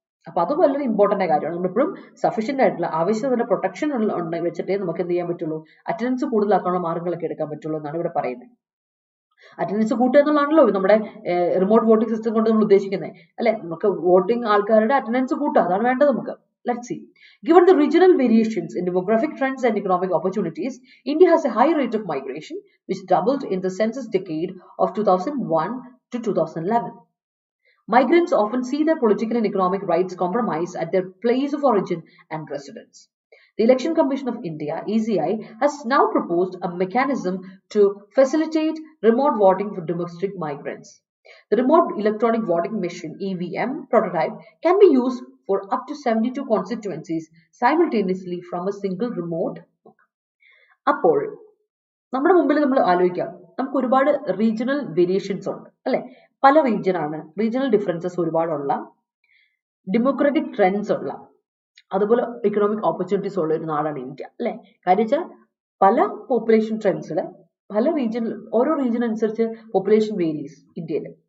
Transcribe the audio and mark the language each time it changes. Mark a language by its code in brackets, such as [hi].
[ml] അപ്പൊ അത് വളരെ ഇമ്പോർട്ടന്റ് കാര്യമാണ്. നമ്മളെപ്പോഴും സഫീഷ്യന്റ് ആയിട്ടുള്ള ആവശ്യമുള്ള പ്രൊട്ടക്ഷൻ വെച്ചിട്ടേ നമുക്ക് എന്ത് ചെയ്യാൻ പറ്റുള്ളൂ, അറ്റൻഡൻസ് കൂടുതലാക്കാനുള്ള മാർഗങ്ങളൊക്കെ എടുക്കാൻ പറ്റുള്ളൂ എന്നാണ് ഇവിടെ പറയുന്നത്. അറ്റൻഡൻസ് കൂട്ടുക എന്നുള്ളതാണല്ലോ നമ്മുടെ റിമോട്ട് വോട്ടിംഗ് സിസ്റ്റം കൊണ്ട് നമ്മൾ ഉദ്ദേശിക്കുന്നത് അല്ലെ. നമുക്ക് വോട്ടിംഗ് ആൾക്കാരുടെ അറ്റൻഡൻസ് കൂട്ടുക, അതാണ് വേണ്ടത് നമുക്ക്. [en] Let's see. Given the regional variations in demographic trends and economic opportunities, India has a high rate of migration, which doubled in the census decade of 2001 to 2011. Migrants often see their political and economic rights compromised at their place of origin and residence. The Election Commission of India, ECI, has now proposed a mechanism to facilitate remote voting for domestic migrants. The remote electronic voting machine (EVM) prototype can be used for up to 72 constituencies simultaneously from a single remote. [ml] അപ്പോൾ നമ്മുടെ മുമ്പിൽ നമ്മൾ ആലോചിക്കാം, നമുക്ക് ഒരുപാട് regional variations ഉണ്ട് അല്ലെ. പല റീജിയണൽ ഡിഫറൻസസ് ഒരുപാടുള്ള, ഡെമോക്രാറ്റിക് ട്രെൻഡ്സ് ഉള്ള, അതുപോലെ എക്കണോമിക് ഓപ്പർച്യൂണിറ്റീസ് ഉള്ള ഒരു നാടാണ് ഇന്ത്യ അല്ലെ. കാര്യം വെച്ചാൽ പല പോപ്പുലേഷൻ ട്രെൻഡ്സിൽ പല ഓരോ റീജിയൻ അനുസരിച്ച് പോപ്പുലേഷൻ വേരീസ് ഇന്ത്യയിൽ.